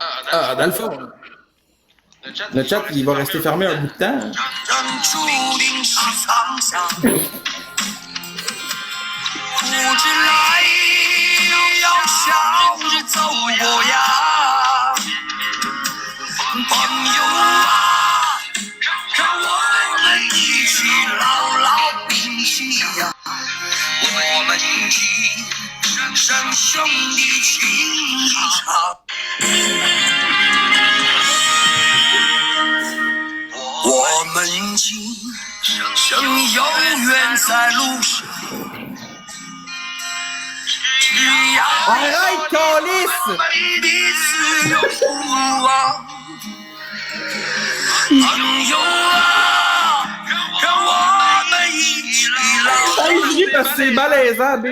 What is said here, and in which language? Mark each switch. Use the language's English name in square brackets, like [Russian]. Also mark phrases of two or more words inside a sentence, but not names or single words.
[French] Ah, dans le fond, le chat, il va rester fermé un bout de temps. Hein. [Chinese] 不知来要笑着走过呀，朋友啊，让我们一起牢牢铭记呀，我们今生兄弟情一场。我们今生有缘在路上。 [French] Arrête, calice! Hey, je ris parce que c'est malaisant, Big.